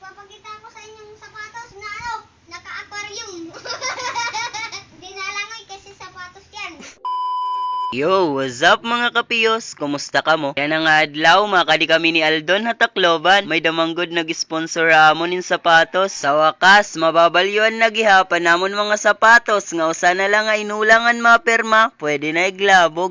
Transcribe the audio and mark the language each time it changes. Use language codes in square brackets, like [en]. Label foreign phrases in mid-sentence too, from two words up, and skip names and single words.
[tl] ipapakita ko sa inyong sapatos na naka-aquarium. Hindi nalangoy kasi sapatos yan. [en] Yo, what's up [tl] mga kapiyos? Kumusta ka mo? [war] Yan ang adlaw, makadi kami ni Aldon Hatakloban. May damanggod nag-sponsor amon in sapatos. Sa wakas, mababalyuan na gihapan namon mga sapatos. Nga usa na lang nga inulangan maperma, pwede na iglabog.